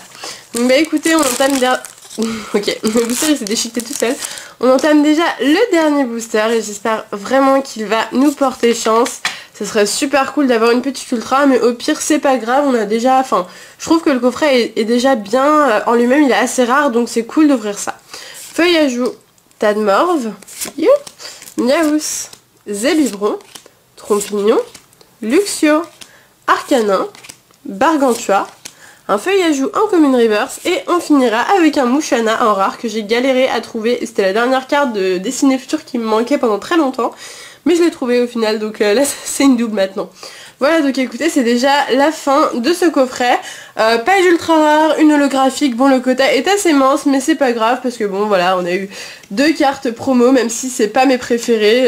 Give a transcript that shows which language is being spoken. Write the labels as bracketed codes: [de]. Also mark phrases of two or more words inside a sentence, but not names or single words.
[fr] Donc bah écoutez, on entame déjà... Ok, le booster il s'est déchiqueté tout seul. On entame déjà le dernier booster et j'espère vraiment qu'il va nous porter chance. Ce serait super cool d'avoir une petite ultra, mais au pire c'est pas grave, on a déjà... Enfin, je trouve que le coffret est déjà bien en lui-même, il est assez rare, donc c'est cool d'ouvrir ça. Feuillajou, Tadmorve, Miaous, Zébibron, Trompignon, Luxio, Arcanin, Bargantua, un Feuillajou en commune reverse et on finira avec un Mouchana en rare que j'ai galéré à trouver. C'était la dernière carte de Destinée Future qui me manquait pendant très longtemps. mais je l'ai trouvé au final, donc là c'est une double maintenant. Voilà, donc écoutez, c'est déjà la fin de ce coffret. Page ultra rare, une holographique. Bon, le quota est assez mince, mais c'est pas grave parce que bon, voilà, on a eu 2 cartes promo, même si c'est pas mes préférés.